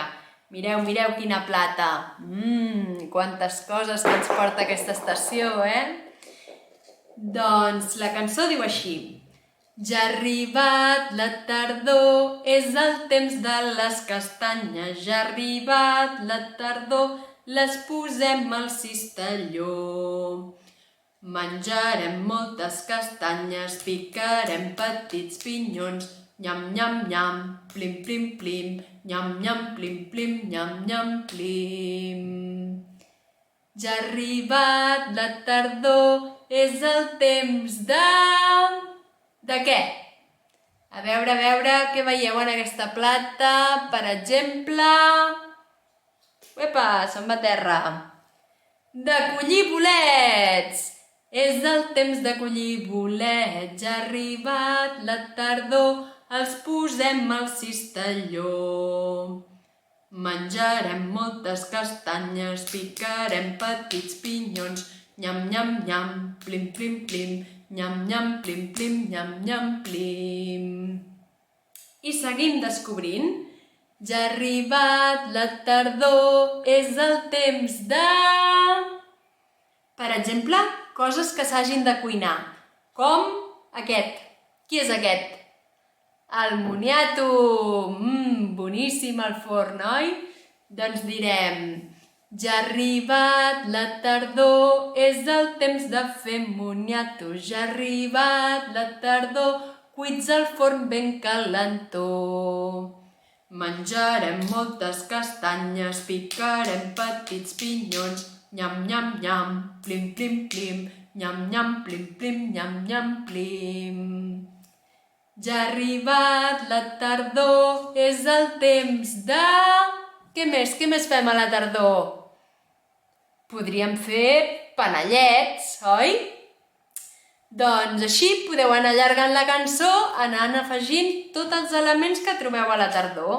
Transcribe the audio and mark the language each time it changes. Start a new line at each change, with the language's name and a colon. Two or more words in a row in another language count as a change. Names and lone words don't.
Catalan: Mireu, mireu quina plata! Quantes coses que ens porta aquesta estació, Doncs la cançó diu així: ja ha arribat la tardor, és el temps de les castanyes. Ja ha arribat la tardor, les posem al cistelló. Menjarem moltes castanyes, picarem petits pinyons. Nyam, nyam, nyam, plim, plim, plim, nyam, nyam, plim, plim, nyam, nyam, plim. Ja ha arribat la tardor, és el temps de... De què? A veure què veieu en aquesta plata. Per exemple... Uepa, se'n va a terra. De collir bolets! És el temps de collir bolets. Ja ha arribat la tardor, els posem al cistelló. Menjarem moltes castanyes, picarem petits pinyons. Nyam, nyam, nyam, plim, plim, plim, nyam, nyam, plim, plim, nyam, nyam, plim. I seguim descobrint. Ja ha arribat la tardor, és el temps de... Per exemple, coses que s'hagin de cuinar, com aquest. Qui és aquest? El moniato! Boníssim al forn, oi? Doncs direm: ja ha arribat la tardor, és el temps de fer moniato. Ja ha arribat la tardor, cuits al forn ben calentó. Menjarem moltes castanyes, picarem petits pinyons. Nyam, nyam, nyam, plim, plim, plim, nyam, nyam, plim, plim, nyam, nyam, plim. Ja ha arribat la tardor, és el temps de... Què més fem a la tardor? Podríem fer panellets, oi? Doncs així podeu anar allargant la cançó anant afegint tots els elements que trobeu a la tardor.